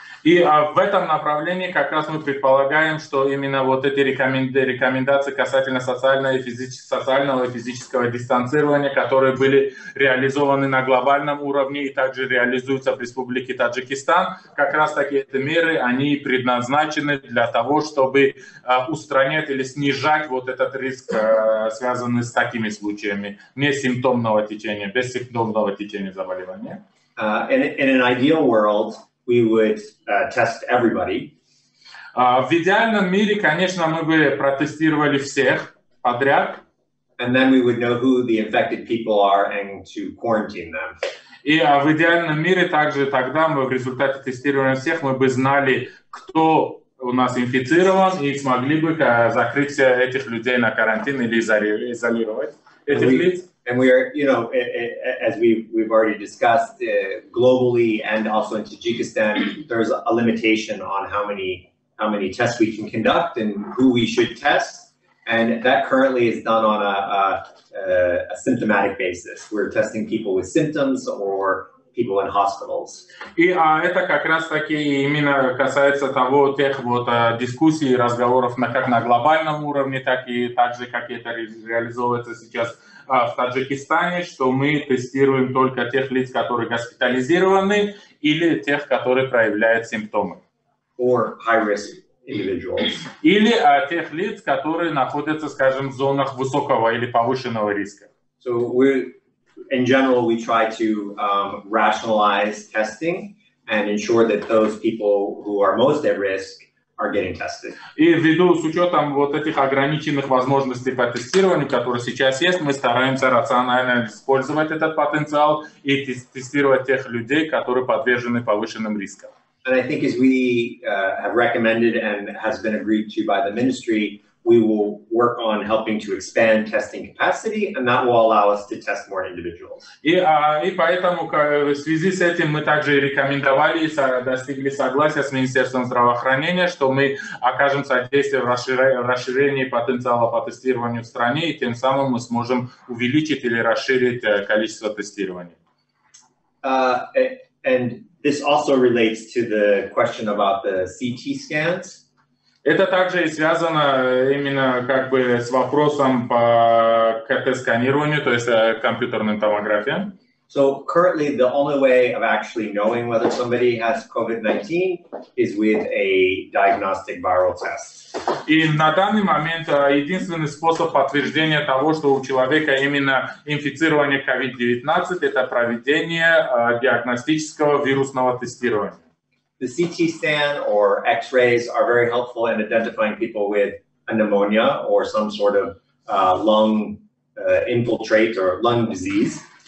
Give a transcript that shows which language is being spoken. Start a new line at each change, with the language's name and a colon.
Russian: И в этом направлении как раз мы предполагаем, что именно вот эти рекомендации касательно социального и физического дистанцирования, которые были реализованы на глобальном уровне и также реализуются в Республике Таджикистан, как раз таки эти меры, они предназначены для того, чтобы устранять или снижать вот этот риск, связанный с такими случаями бессимптомного течения заболевания.
English: In an ideal world, we would test everybody.
Russian: В идеальном мире, конечно, мы бы протестировали всех подряд.
English: And then we would know who the infected people are and to quarantine them.
Russian: И в идеальном мире также тогда мы в результате тестирования всех мы бы знали, кто у нас инфицирован, и смогли бы закрыть этих людей на карантин или изолировать этих лиц.
English: And we are, you know, as we've already discussed, globally and also in Tajikistan, there's a limitation on how many tests we can conduct and who we should test, and that currently is done on a symptomatic basis. We're testing people with symptoms or people in hospitals.
Russian: И это как раз таки именно касается тех дискуссий и разговоров как на глобальном уровне, так и также, как это реализовывается сейчас в Таджикистане, что мы тестируем только тех лиц, которые госпитализированы, или тех, которые проявляют симптомы.
English: Or high-risk individuals.
Russian: Или тех лиц, которые находятся, скажем, в зонах высокого или повышенного риска.
English: So in general, we try to rationalize testing and ensure that those people who are most at risk are getting tested.
Russian: И ввиду с учетом вот этих ограниченных возможностей по тестированию, которые сейчас есть, мы стараемся рационально использовать этот потенциал и тестировать тех людей, которые подвержены повышенным рискам.
English: And I think as we have recommended and has been agreed to by the ministry, we will work on helping to expand testing capacity, and that will allow us to test more individuals.
Russian: И поэтому в связи с этим мы также рекомендовали и достигли согласия с Министерством здравоохранения, что мы окажем содействие в расширении потенциала по тестированию в стране, и тем самым мы сможем увеличить или расширить количество тестирований.
English: And this also relates to the question about the CT scans.
Russian: Это также и связано именно как бы с вопросом по КТ-сканированию, то есть компьютерной томографии.
English: So currently, the only way of actually knowing whether somebody has COVID-19 is with a diagnostic viral test.
Russian: И на данный момент единственный способ подтверждения того, что у человека именно инфицирование COVID-19, это проведение диагностического вирусного тестирования.
English: The CT scan or X-rays are very helpful in identifying people with a pneumonia or some sort of lung infiltrate or lung disease.